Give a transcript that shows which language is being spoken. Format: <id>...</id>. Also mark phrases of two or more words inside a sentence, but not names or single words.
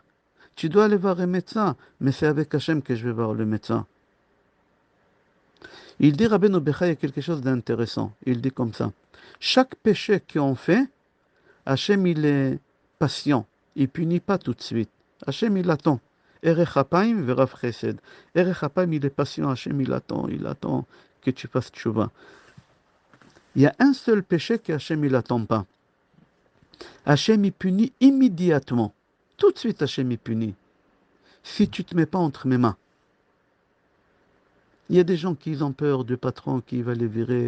<fr>Tu dois aller voir un médecin. Mais c'est avec Hachem que je vais voir le médecin. Il dit, Rabbeinu Becha, il y a quelque chose d'intéressant. Il dit comme ça. Chaque péché qu'on fait, Hachem, il est patient. Il punit pas tout de suite. Hachem, il attend.</fr> <he>ארך אפיים ורב חסד. ארך אפיים,</he> <fr>il est patient. Hachem, il attend que tu fasses tchouva. Il y a un seul péché que Hachem, il attend pas. Hachem, il punit immédiatement. Tout de suite, Hachem, il punit. Si tu ne te mets pas entre mes mains. Il y a des gens qui ont peur du patron qui va les virer.</fr>